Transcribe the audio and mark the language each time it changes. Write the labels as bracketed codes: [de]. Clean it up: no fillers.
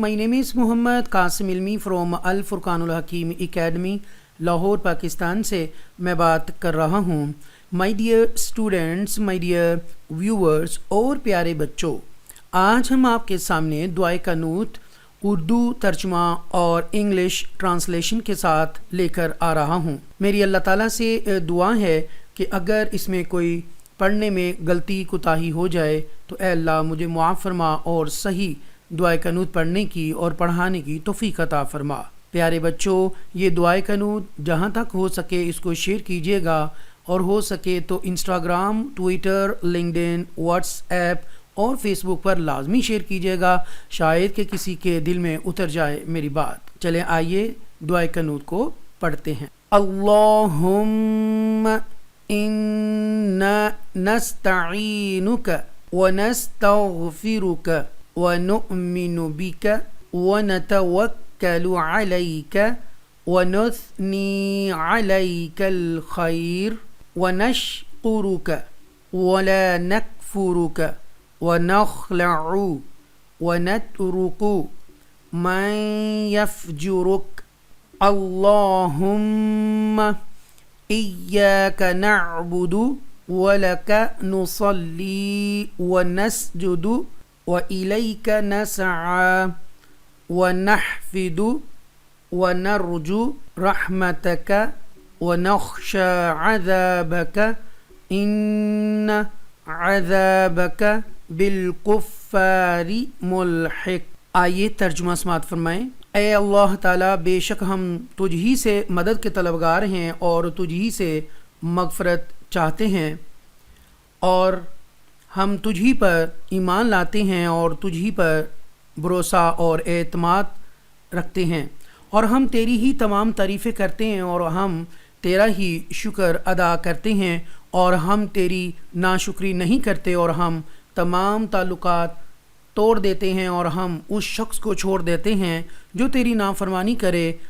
[en] My name is Muhammad Qasim Ilmi from Al-Furqan Hakeem Academy, [ur] Lahore Pakistan سے میں بات کر رہا ہوں. [en] my dear students, my dear viewers [ur] اور پیارے بچوں، آج ہم آپ کے سامنے دعائے قنوت اردو ترجمہ اور انگلش ٹرانسلیشن کے ساتھ لے کر آ رہا ہوں. میری اللہ تعالیٰ سے دعا ہے کہ اگر اس میں کوئی پڑھنے میں غلطی کوتاہی ہو جائے تو اے اللہ مجھے معاف فرما اور صحیح دعائے قنوت پڑھنے کی اور پڑھانے کی توفیق عطا فرما. پیارے بچوں، یہ دعائے قنوت جہاں تک ہو سکے اس کو شیئر کیجیے گا، اور ہو سکے تو Instagram, Twitter, LinkedIn, what's app اور فیس بک پر لازمی شیئر کیجیے گا، شاید کہ کسی کے دل میں اتر جائے میری بات. چلیں آئیے دعائے قنوت کو پڑھتے ہیں. [ar] اللہم انا نستعینک ونستغفرک ونؤمن بک ونتوکل علیک ونثنی علیک الخیر ونشکرک ولا نکفرک ونخلع ونترک من یفجرک. اللہم إياك نعبد ولك نصلي ونسجد وإليك نسعى ونحفد ونرجو رحمتك ونخشى عذابك إن عذابك بالكفار ملحق. [ur] آئیے ترجمہ سماعت فرمائیں. اے اللہ تعالیٰ، بے شک ہم تجھ ہی سے مدد کے طلبگار ہیں اور تجھ ہی سے مغفرت چاہتے ہیں، اور ہم تجھ ہی پر ایمان لاتے ہیں اور تجھ ہی پر بھروسہ اور اعتماد رکھتے ہیں، اور ہم تیری ہی تمام تعریفیں کرتے ہیں اور ہم تیرا ہی شکر ادا کرتے ہیں، اور ہم تیری ناشکری نہیں کرتے، اور ہم تمام تعلقات توڑ دیتے ہیں اور ہم اس شخص کو چھوڑ دیتے ہیں جو تیری نافرمانی کرے.